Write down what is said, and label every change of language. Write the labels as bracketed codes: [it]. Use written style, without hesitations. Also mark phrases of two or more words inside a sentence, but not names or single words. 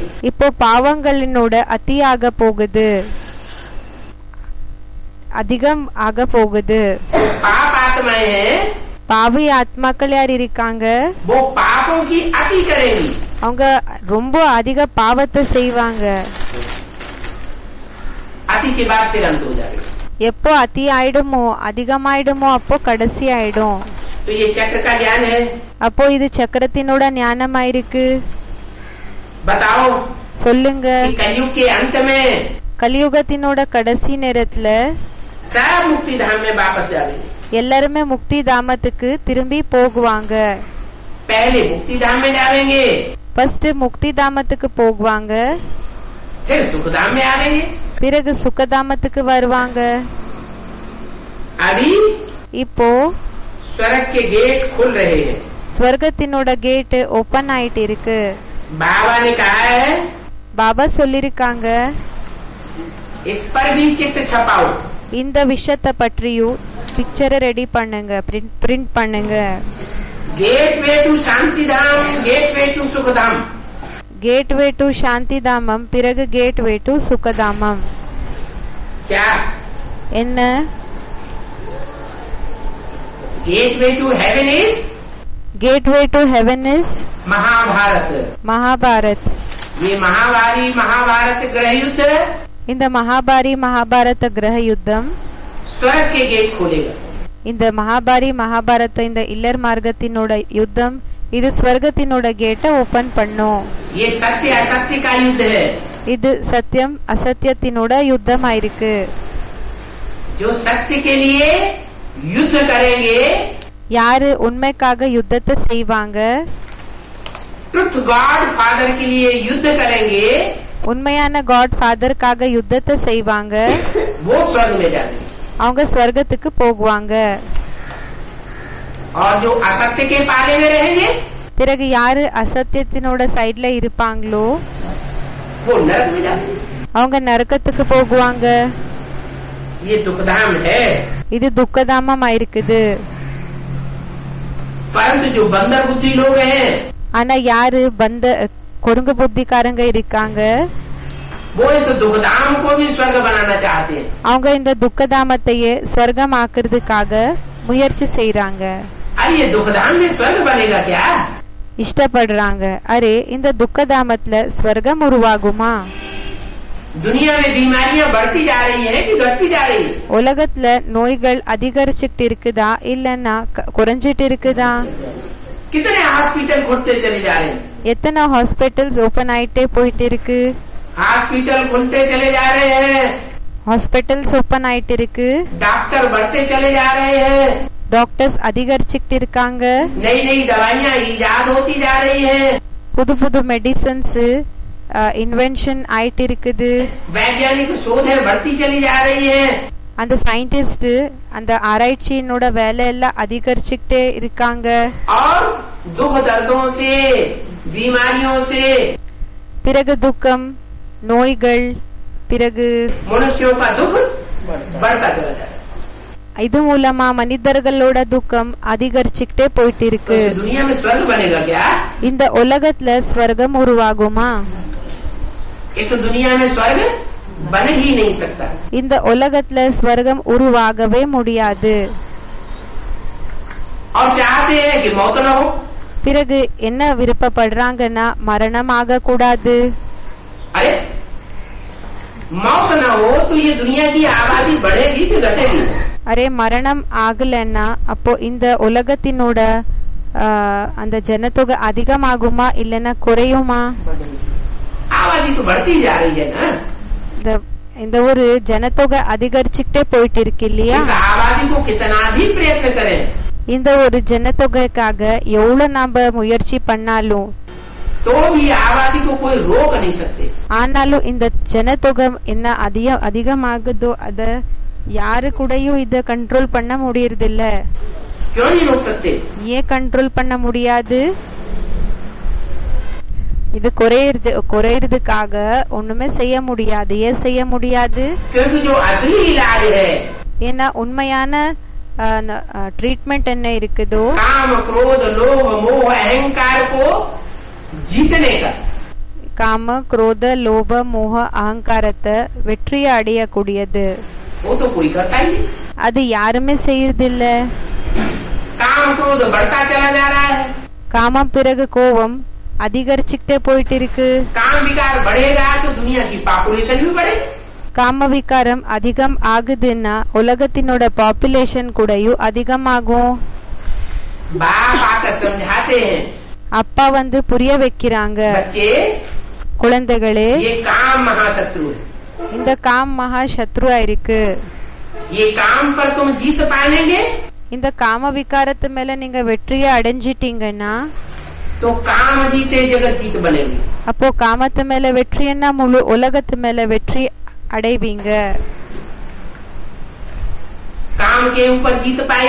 [ta] இப்போ பாவங்களினோட அத்தியாக போகுது, அதிகம் ஆக போகுது. [hi] पाप आत्माएं हैं, [ta] பாவி ஆத்மாக்கள் யார் இருக்காங்க, [hi] वो पापों की अति करेंगी। [ta] அவங்க ரொம்ப அதிக பாவத்தை செய்வாங்க. [hi] अति के बाद फिर अंत हो जाएगा। [ta] எப்போ அதி ஆயிடுமோ அதிகமாயிடுமோ அப்போ கடைசி ஆயிடும். [hi] तो ये चक्र का ज्ञान है। [ta] அப்போ இது சக்கரத்தினோட ஞானமாயிருக்கு. [hi] बताओ [ta] சொல்லுங்க, [hi] कि कलयुग के अंत में [ta] கலியுகத்தினோட கடைசி நேரத்துல [hi] सब मुक्ति धाम में वापस जाएंगे। [ta] எல்லாருமே முக்தி தாமத்துக்கு திரும்பி போகுவாங்க. [hi] पहले मुक्ति धाम में जाएंगे, [ta] ஃபர்ஸ்ட் முக்தி தாமத்துக்கு போகுவாங்க, [hi] फिर सुख धाम में आवेंगे। [ta] பிறகு சுகதாமத்துக்கு வருவாங்க. [hi] अभी [ta] இப்போ [hi] स्वर्ग के गेट खुल रहे हैं। [ta] ஸ்வர்கத்தினோட [en] gate open [ta] ஆயிட்டு இருக்கு. [hi] बाबा ने कहा है, [ta] பாபா சொல்லிருக்காங்க, [hi] इस पर भी चित्र छपाओ। [ta] இந்த விஷயத்தை பற்றியும் பிக்சரை ரெடி பண்ணுங்க, பிரிண்ட் பண்ணுங்க. [en] gate way to [hi] शांति धाम, [en] gate way to [hi] सुख धाम। [en] gate way to [ta] சாந்தி தாமம், பிறகு [en] gate way to [ta] சுகதாமம். [hi] क्या [ta] என்ன? [en] gate way to heaven is gate way to heaven is [hi] महाभारत। [ta] மகாபாரத். [hi] ये महाभारत ग्रह युद्ध [ta] இந்த மகாபாரத கிரக யுத்தம் [hi] स्वर्ग के गेट खोलेगा। [ta] இந்த மகாபாரத இந்த இல்லர் மார்க்கத்தினோட யுத்தம் இது ஸ்வர்கத்தினோட கேட்டை ஓபன் பண்ணும். [hi] ये सत्य असत्य का युद्ध है। [ta] இது சத்தியம் அசத்தியத்தினோட யுத்தமா இருக்கு. [hi] जो सत्य के लिए युद्ध करेंगे, [ta] யாரு உண்மைக்காக யுத்தத்தை செய்வாங்க, [en] truth god father [hi] के लिए युद्ध करेंगे, [ta] உண்மையான காட் ஃபாதருக்காக யுத்தத்தை செய்வாங்க, [hi] वो स्वर्ग में जाएंगे। [ta] அவங்க ஸ்வர்கத்துக்கு போகுவாங்க. [hi] और जो असत्य के पाले में रहेंगे, [ta] பிறகு யாரு அசத்தியத்தினோட சைட்ல இருப்பாங்களோ [hi] वो नरक में जाएंगे। [ta] அவங்க நரகத்துக்கு போகுவாங்க. [hi] ये दुखधाम है। [ta] இது துக்கதாமமா இருக்குது. [hi] परंतु जो बंदर बुद्धि लोग हैं, [ta] ஆனா யாரு கொருங்கு புத்திக்காரங்க இருக்காங்க, [hi] वो इस दुखधाम को भी स्वर्ग बनाना चाहते हैं। [ta] அவங்க இந்த துக்கதாமத்தையே ஸ்வர்கம் ஆக்குறதுக்காக முயற்சி செய்யறாங்க. [hi] अरे ये दुखधाम में स्वर्ग बनेगा क्या? [ta] இஷ்டப்படுறாங்க. அரே இந்த துக்கதாமத்துல ஸ்வர்கம் உருவாகுமா? [hi] दुनिया में बीमारियां बढ़ती जा रही है कि घटती जा रही है? [ta] உலகத்துல நோய்கள் அதிகரிச்சுட்டு இருக்குதா இல்லன்னா குறைஞ்சிட்டு இருக்குதா? [hi] कितने हॉस्पिटल खुलते चले जा रहे हैं? [ta] எத்தனை [en] hospitals open [ta] ஆயிட்டே போயிட்டு இருக்கு. [hi] हॉस्पिटल खुलते चले जा रहे हैं, [en] hospitals open [ta] ஆயிட்டு இருக்கு, [hi] डॉक्टर बढ़ते चले जा रहे हैं, [ta] டாக்டர்ஸ் அதிகரிச்சுட்டு இருக்காங்க, [hi] नई नई दवाइयां ईजाद होती जा रही है, [ta] புது புது [en] medicines invention [ta] ஆயிட்டு இருக்குது. [hi] वैज्ञानिक शोधें बढ़ती चली जा रही है, [ta] அந்த சயின்டிஸ்ட் அந்த ஆராய்ச்சியினோட வேலை எல்லாம் அதிகரிச்சுட்டே இருக்காங்க. [hi] और दुख दर्दों से, बीमारियों से [ta] பிறகு துக்கம், நோய்கள், பிறகு [hi] मनुष्यों का दुख बढ़ता चला जा रहा है। [ta] இது மூலமா மனிதர்களோட துக்கம் அதிகரிச்சுட்டே போயிட்டு [hi] तो [ta] இருக்கு. [hi] इस दुनिया में स्वर्ग बनेगा क्या? [ta] இந்த உலகத்துல ஸ்வர்கம் உருவாகுமா? [hi] इस दुनिया में स्वर्ग बन ही नहीं सकता। [ta] இந்த உலகத்துல ஸ்வர்கம் உருவாகவே முடியாது. [hi] और चाहते हैं कि मौत न हो। [ta] பிறகு என்ன விருப்பப்படுறாங்கன்னா மரணம் ஆக கூடாது. [hi] अरे मौत न हो तो ये दुनिया की आबादी बढ़ेगी कि घटेगी? [ta] அரே மரணம் ஆகலன்னா அப்போ இந்த உலகத்தினோட அந்த ஜனத்தொகை அதிகமாகுமா இல்லன்னா குறையுமா? [hi] आबादी तो बढ़ती जा रही है ना। [ta] இந்த ஒரு ஜனத்தொகை அதிகரிச்சுட்டே போயிட்டு இருக்கு இல்லையா? [hi] इस आबादी को कितना भी प्रयत्न करें, [ta] இந்த ஒரு ஜனத்தொகைக்காக எவ்வளவு நாம முயற்சி பண்ணாலும் [hi] तो भी आबादी को कोई रोक नहीं सकते। [ta] ஆனாலும் இந்த ஜனத்தொகை என்ன அதிகமாகுதோ அத யாரு கூடயும் இத கண்ட்ரோல் பண்ண முடியறதில்ல. [hi] क्यों नहीं रोक सकते? [ta] ஏன் கண்ட்ரோல் பண்ண முடியாது? இது குறையறதுக்காக ஒண்ணுமே செய்ய முடியாது. ஏன் செய்ய முடியாது? [hi] क्योंकि जो असली इलाज है, [ta] ஏன்னா உண்மையான ட்ரீட்மெண்ட் என்ன இருக்குதோ, [hi] काम क्रोध लोभ मोह अहंकार को जीतने का, [ta] காம குரோத லோப மோக அகங்காரத்தை வெற்றியை அடையக்கூடியது. [hi] वो तो कोई करता ही नहीं. [ta] அது யாருமே செய்யறதில்ல. [hi] काम क्रोध बढ़ता चला जा रहा है. [ta] காமம் பிறகு கோபம் அதிகரிச்சுக்கிட்டே போயிட்டு இருக்கு. [hi] काम विकार बढ़ेगा तो दुनिया की पॉपुलेशन भी बढ़ेगी. [ta] காம விகாரம் அதிகம் ஆகுதுன்னா உலகத்தினோட பாப்புலேஷன் கூடயும் அதிகமாகும். [hi] बाप आकर समझाते हैं, [ta] அப்பா வந்து புரிய வைக்கிறாங்க, [hi] बच्चे [ta] குழந்தைகளே [hi] ये काम महाशत्रु है. [ta] இந்த காம் மகா சத்ருவா இருக்கு. [hi] ये काम पर तुम जीत पाएंगे [ta] இந்த காம விகாரத்து மேல நீங்க வெற்றியை அடைஞ்சிட்டீங்கன்னா [hi] तो काम जीते जगत जीत बनेगी. [ta] அப்போ காமத்து மேல வெற்றின்னா முழு உலகத்து மேல வெற்றி அடைவீங்க. [hi] काम के ऊपर जीत पाए